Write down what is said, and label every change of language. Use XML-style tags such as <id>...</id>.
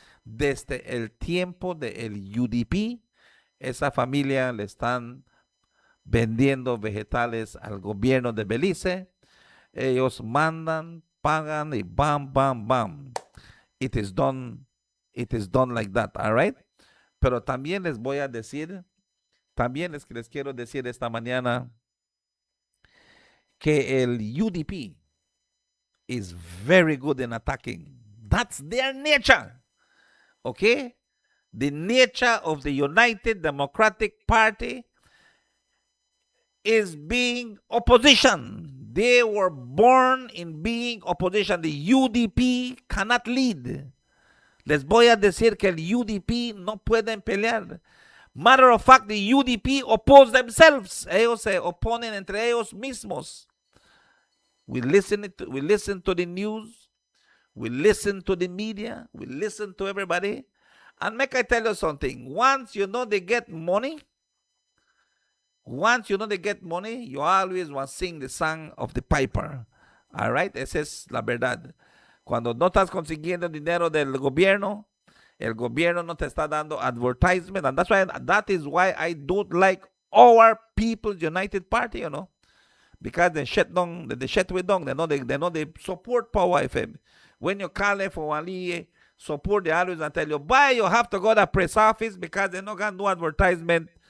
<es>Desde el tiempo del UDP, esa familia le están vendiendo vegetales al gobierno de Belice. Ellos mandan, pagan y bam, bam, bam.</es> <en>It is done like that, all right?</en> <es>Pero también les voy a decir, les quiero decir esta mañana que el UDP</es> <en>is very good in attacking. That's their nature, okay? The nature of the United Democratic Party is being opposition. They were born in being opposition. The UDP cannot lead.</en> <es>Les voy a decir que el UDP no pueden pelear.</es> <en>Matter of fact, the UDP oppose themselves.</en> <es>Ellos se oponen entre ellos mismos.</es> <en>We listen to the news. We listen to the media. We listen to everybody. And make I tell you something. Once they get money, you always want to sing the song of the piper. All right?</en> <es>Esa es la verdad. Cuando no estás consiguiendo dinero del gobierno, el gobierno no te está dando advertisement.</es> <en>And that is why I don't like our People's United Party, because they shut we down. They know they support Power FM. When you call them for support, they always tell you, why you have to go to the press office because they not got no advertisement.</en>